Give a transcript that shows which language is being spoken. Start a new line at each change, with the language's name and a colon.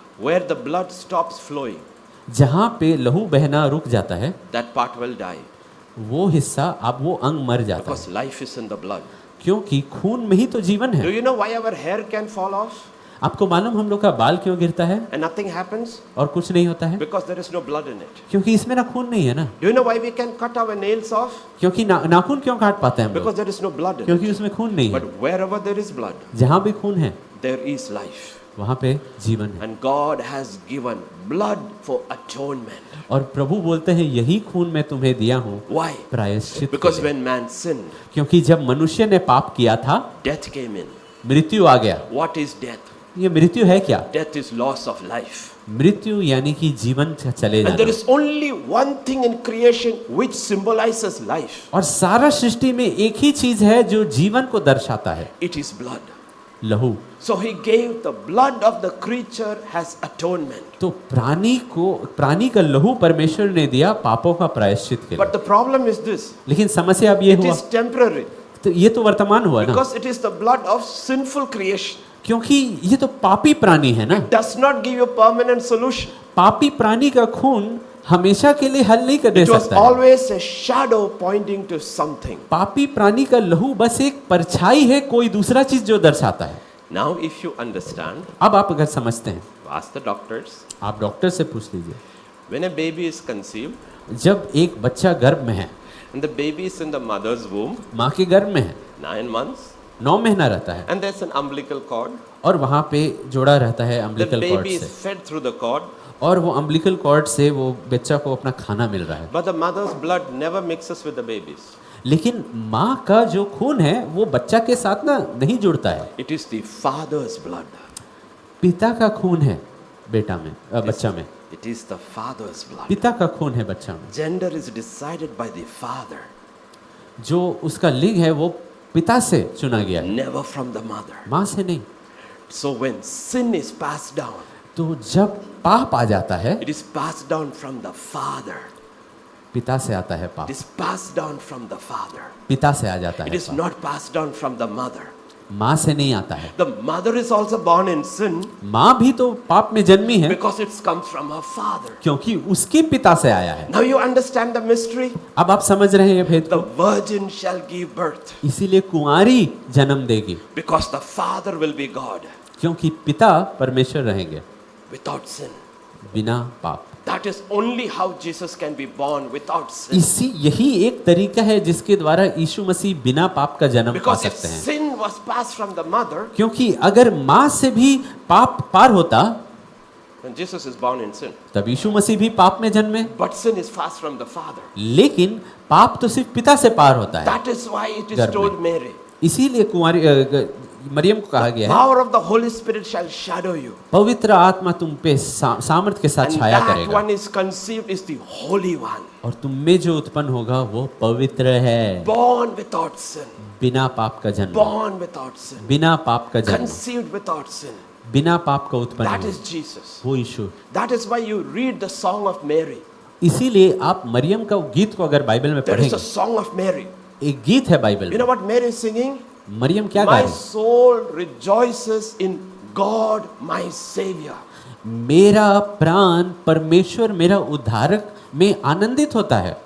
English: where the blood stops flowing,
Hindi: जहाँ पे लहू बहना रुक जाता है,
English: that part will die.
Hindi: वो हिस्सा, अब वो अंग मर जाता
English: Because
Hindi: है,
English: life is in the blood.
Hindi: क्योंकि खून में ही तो जीवन
English: Do
Hindi: है।
English: you know why our hair can fall off
Hindi: आपको मालूम हम लोग का बाल क्यों गिरता है
English: and nothing happens?
Hindi: और कुछ नहीं होता है?
English: Because there is no blood in it.
Hindi: क्योंकि इसमें ना खून नहीं है ना।
English: Do you know why we can cut our nails off?
Hindi: क्योंकि नाखून क्यों काट पाते हैं हम
English: Because
Hindi: लोग?
English: there is no blood in it.
Hindi: क्योंकि उसमें खून नहीं है।
English: But wherever there is blood,
Hindi: जहाँ भी खून है
English: there is life.
Hindi: वहाँ पे जीवन है।
English: And God has given blood for atonement.
Hindi: और प्रभु बोलते हैं यही खून मैं तुम्हें दिया हूँ
English: Why?
Hindi: प्रायश्चित के
English: Because
Hindi: लिए।
English: when man sinned,
Hindi: क्योंकि जब मनुष्य ने पाप किया था,
English: death came in.
Hindi: मृत्यु आ गया।
English: What is death?
Hindi: ये मृत्यु है क्या?
English: Death is loss of life.
Hindi: मृत्यु यानी कि जीवन चले
English: And there
Hindi: जाना।
English: is only one thing in creation which symbolizes life.
Hindi: और सारा सृष्टि में एक ही चीज है जो जीवन को दर्शाता है,
English: It is blood.
Hindi: लहू।
English: So he gave the blood of the creature as atonement.
Hindi: तो प्राणी का लहू परमेश्वर ने दिया पापों का प्रायश्चित के लिए।
English: But the problem is this.
Hindi: लेकिन समस्या अब ये
English: It
Hindi: हुआ,
English: is temporary.
Hindi: तो ये तो वर्तमान हुआ ना,
English: Because it is the blood of sinful creation.
Hindi: क्योंकि ये तो पापी प्राणी है ना।
English: Does not give you permanent solution.
Hindi: पापी प्राणी का खून हमेशा के लिए हल नहीं कर दे
English: It was
Hindi: सकता है।
English: always a shadow pointing to something.
Hindi: पापी प्राणी का लहू बस एक परछाई है, कोई दूसरा चीज जो दर्शाता है।
English: Now if you understand,
Hindi: अब आप अगर समझते हैं,
English: ask the doctors,
Hindi: आप डॉक्टर से पूछ लीजिए,
English: When a baby is conceived
Hindi: जब एक बच्चा गर्भ में है,
English: and the baby is in the mother's womb,
Hindi: माँ के गर्भ में है,
English: 9 months,
Hindi: 9 महीना रहता है,
English: and there's an umbilical cord.
Hindi: और वहाँ पे जोड़ा रहता है
English: The
Hindi: umbilical cord
English: baby is
Hindi: से,
English: fed through the cord,
Hindi: और वो अम्बिलिकल कॉर्ड से वो बच्चा को अपना खाना मिल रहा है।
English: but the mother's blood never mixes with the baby's.
Hindi: लेकिन माँ का जो खून है वो बच्चा के साथ ना नहीं जुड़ता है,
English: It is the father's blood.
Hindi: पिता का खून है बेटा में, बच्चा में,
English: It is the father's blood.
Hindi: पिता का खून है बच्चा में।
English: Gender is decided by the father,
Hindi: जो उसका लिंग है वो पिता से चुना गया है,
English: never from the mother.
Hindi: माँ से नहीं।
English: So when sin is passed down,
Hindi: तो जब पाप आ जाता है,
English: it is passed down from the father.
Hindi: पिता से आता है
English: It
Hindi: पाप,
English: is passed down from the father.
Hindi: पिता से आ जाता
English: It
Hindi: है
English: is
Hindi: पाप,
English: not passed down from the mother.
Hindi: माँ से नहीं आता है।
English: The mother is also born in sin
Hindi: माँ भी तो पाप में जन्मी है
English: because it comes from her father.
Hindi: क्योंकि उसके पिता से आया है।
English: Now you understand the mystery?
Hindi: अब आप समझ रहे हैं ये भेद
English: The
Hindi: को?
English: virgin shall give birth
Hindi: इसीलिए कुंवारी जन्म देगी,
English: because the father will be God
Hindi: क्योंकि पिता परमेश्वर रहेंगे
English: without sin.
Hindi: बिना पाप।
English: That is only how Jesus can be born without sin.
Hindi: यही एक तरीका है जिसके द्वारा यीशु मसीह बिना पाप का जन्म पा
English: Because if
Hindi: सकते हैं।
English: sin was passed from the mother,
Hindi: क्योंकि अगर माँ से भी पाप पार होता
English: then Jesus is born in sin.
Hindi: तब यीशु मसीह भी पाप में जन्मे,
English: But sin is passed from the father.
Hindi: लेकिन पाप तो सिर्फ पिता से पार होता है।
English: That is why it is
Hindi: गर्भ में।
English: told Mary,
Hindi: इसीलिए कुंवारी मरियम को कहा गया है,
English: power of the Holy Spirit shall shadow you.
Hindi: पवित्र आत्मा तुम पे सामर्थ के साथ
English: And
Hindi: छाया
English: that
Hindi: करेगा,
English: one is conceived is the Holy One,
Hindi: और तुम में जो उत्पन्न होगा वो पवित्र है।
English: born without sin,
Hindi: बिना पाप का जन्म,
English: born without sin,
Hindi: बिना पाप का जन्म,
English: conceived without sin.
Hindi: बिना पाप का उत्पन्न
English: That
Hindi: हुआ,
English: is Jesus.
Hindi: वो यीशु।
English: That is why you read the song of Mary.
Hindi: इसीलिए आप मरियम का गीत को अगर बाइबल में
English: There is a
Hindi: पढ़ेंगे,
English: song of Mary.
Hindi: एक गीत है बाइबल
English: You know
Hindi: में,
English: what Mary is singing?
Hindi: Maryam क्या गा
English: My
Hindi: रही है?
English: soul rejoices in God, my Savior.
Hindi: मेरा प्राण परमेश्वर मेरा उद्धारक में आनंदित होता है।